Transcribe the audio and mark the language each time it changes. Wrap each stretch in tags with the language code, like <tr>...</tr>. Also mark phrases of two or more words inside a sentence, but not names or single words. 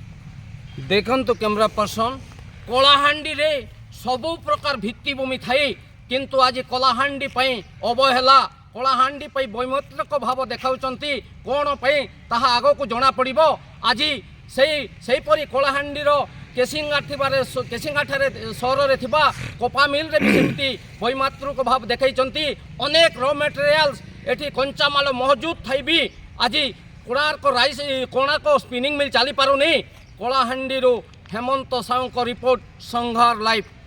<or>ଦେଖନ୍ତୁ</or> <en>camera person,</en> <or>କଳାହାଣ୍ଡିରେ ସବୁ ପ୍ରକାର ଭିତ୍ତିଭୂମି ଥାଏ କିନ୍ତୁ ଆଜି କଳାହାଣ୍ଡି ପାଇଁ ଅବହେଳା, କଳାହାଣ୍ଡି ପାଇଁ ବୈମାତ୍ରିକ ଭାବ ଦେଖାଉଛନ୍ତି। କ'ଣ ପାଇଁ ତାହା ଆଗକୁ ଜଣାପଡ଼ିବ। ଆଜି ସେହିପରି କଳାହାଣ୍ଡିର କେସିଙ୍ଗାଠାରେ ସହରରେ ଥିବା କପା ମିଲ୍ରେ ବି ସେମିତି ବୈମାତୃକ ଭାବ ଦେଖାଇଛନ୍ତି। ଅନେକ</or> <en>raw materials</en> <or>ଏତେ କଞ୍ଚାମାଲ ମହଜୁଦ ଥାଇବି আজি কোଣାର୍କ ସ୍ପିନିଂ ମିଲ୍ ଚାଲିପାରୁନି। କଳାହାଣ୍ଡିରୁ ହେମନ୍ତ ସାହୁଙ୍କ ରିପୋର୍ଟ ସଂଘାର ଲାଇଭ୍।</or>